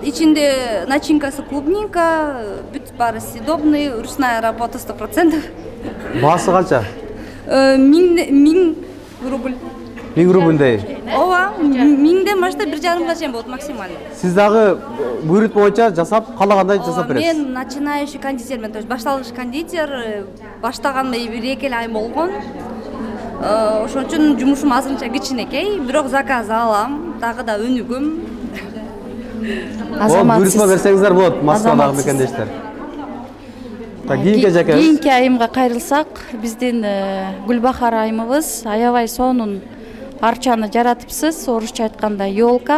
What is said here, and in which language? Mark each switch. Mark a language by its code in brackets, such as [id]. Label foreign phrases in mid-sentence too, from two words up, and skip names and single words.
[ky] Ичинде начинкасы клубника, бүт баары [ru] съедобный, ручная работа 100%. [ky] Баасы канча? 1000 рубль. 1000 рубльдей. Ооба, 1000ден баштап 1,5 чейин болот максимально. Сиз дагы буйрут боюнча жасап, каалагандай жасап бересиз? Мен начинающий кондитермен, [ru] то есть [ky] башталгыч кондитер, баштаганга 1-2 ай болгон. Ошон үчүн жумушум азырынча кичинекей, бирок заказ алам, дагы да өнүгөм. Азаматсыз. Буйрутма берсеңиздер болот, Москвадагы мекендештер. Кийинки айымга кайрылсак, биздин Гүлбахар айымыбыз аябай сонун арчаны жаратыпсыз, орусча айтканда ёлка.